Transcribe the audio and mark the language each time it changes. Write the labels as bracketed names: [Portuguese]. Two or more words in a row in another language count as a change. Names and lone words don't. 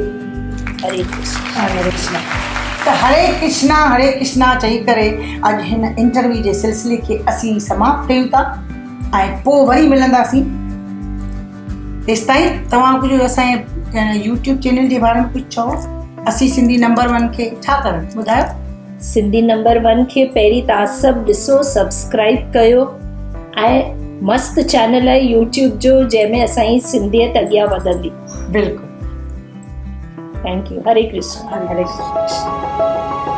[Sindhi] हरे कृष्ण। हरे कृष्ण। त हरे कृष्णा चई करे अॼु हिन इंटरव्यू जे सिलसिले खे असीं समाप्त कयूं था, ऐं पोइ वरी मिलंदासीं। तेसिताईं तव्हां कुझु असांजे यूट्यूब चैनल जे बारे में कुझु चओ। असीं सिंधी नंबर 1 खे छा करणु ॿुधायो? सिंधी नंबर 1 खे पहिरीं तव्हां सभु ॾिसो, सब्सक्राइब कयो, ऐं मस्त चैनल आहे यूट्यूब जो जंहिंमें असांजी सिंधियत अॻियां वधंदी। बिल्कुलु। [English] thank you. [Sindhi] हरे कृष्ण। हरे कृष्ण।